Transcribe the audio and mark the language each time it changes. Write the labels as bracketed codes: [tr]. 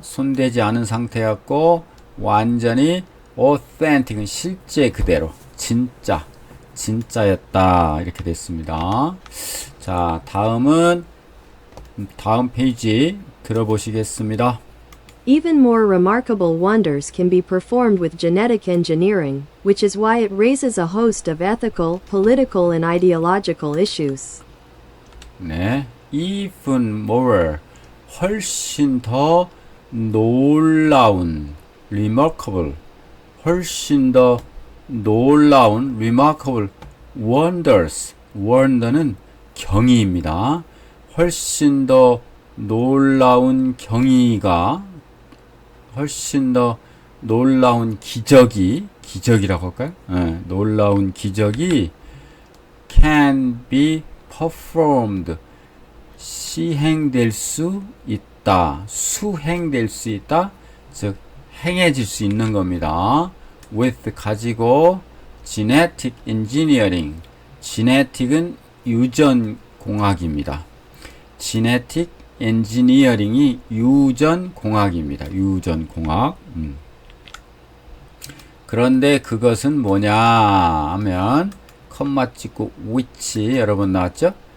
[ko] 손대지 않은 상태였고 완전히 authentic은 실제 그대로 진짜였다. 이렇게 됐습니다. 자, 다음 페이지 들어보시겠습니다. [en] Even more remarkable wonders can be performed with genetic engineering, which is why it raises a host of ethical, political, and ideological issues. [ko] 네, [en] even more, [ko] 훨씬 더 놀라운, remarkable, 훨씬 더 놀라운, remarkable, wonders, wonder는 경이입니다. 훨씬 더 놀라운 경이가 훨씬 더 놀라운 기적이라고 할까요? 놀라운 기적이 can be performed 시행될 수 있다. 수행될 수 있다. 즉 행해질 수 있는 겁니다. [en] with 가지고 genetic engineering. [ko] genetic은 유전공학입니다. genetic 엔지니어링이 유전공학입니다. 유전공학. 그런데 그것은 뭐냐 하면 컴마 찍고 which 여러분 나왔죠?